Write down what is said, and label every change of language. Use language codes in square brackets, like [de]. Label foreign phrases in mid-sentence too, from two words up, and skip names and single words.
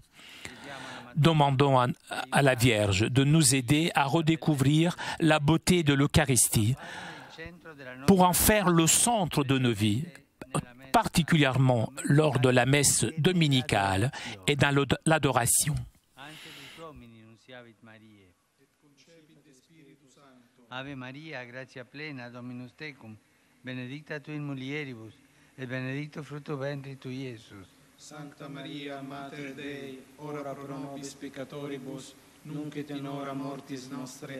[fr] Demandons à la Vierge de nous aider à redécouvrir la beauté de l'Eucharistie pour en faire le centre de nos vies, particulièrement lors de la messe dominicale et dans l'adoration. [la] Ave Maria, gratia plena, Dominus tecum, benedicta tu in mulieribus, et benedictus fructus ventris tui, Iesus. Sancta Maria, Mater Dei, ora pro nobis peccatoribus, nunc et in hora mortis nostre.